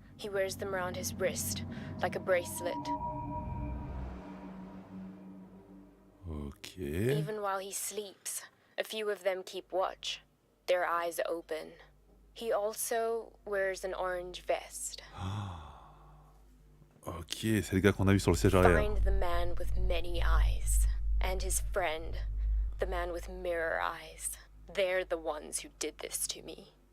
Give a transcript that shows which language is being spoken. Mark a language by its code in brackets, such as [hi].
[en] He wears them around his wrist, like a bracelet. Ok. Even while he sleeps, a few of them keep watch, their eyes open. He also wears an orange vest. [fr] Ok, c'est le gars qu'on a vu sur le siège arrière. [en] Find the man with many eyes, and his friend, the man with mirror eyes. They're the ones who did this to me.